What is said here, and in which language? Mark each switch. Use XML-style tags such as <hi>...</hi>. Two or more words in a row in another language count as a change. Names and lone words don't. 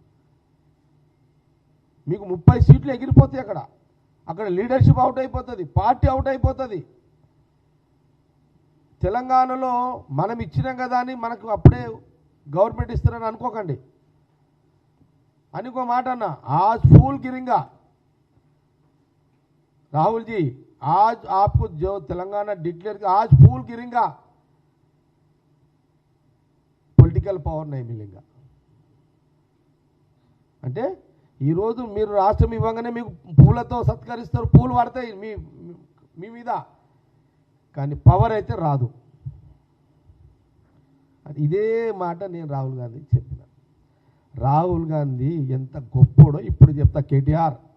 <te>మీకు 30 సీట్లు ఎగిరిపోతాయి అక్కడ</te> <en>leadership out</en> <te>అయిపోతుంది</te> <en>party out</en> <te>అయిపోతుంది తెలంగాణలో మనం ఇచ్చినాం కదా అని మనకు అప్పుడే గవర్నమెంట్ ఇస్తారని అనుకోకండి అనుకో మాట అన్న</te> <hi>आज फूल गिरेगा राहुल जी आज आपको जो तेलंगाना डिक्लेयर किया आज फूल गिरेगा</hi> <en>political power</en> <hi>नहीं मिलेगा</hi> <te>అంటే ఈ రోజు మీరు రాష్ట్రం ఇవ్వగానే మీకు పూలతో సత్కరిస్తారు పూలు పడతాయి మీ మీద కానీ పవర్ అయితే రాదు ఇదే మాట నేను రాహుల్ గాంధీకి చెప్పిన రాహుల్ గాంధీ ఎంత గొప్పోడో ఇప్పుడు చెప్తా కేటీఆర్</te>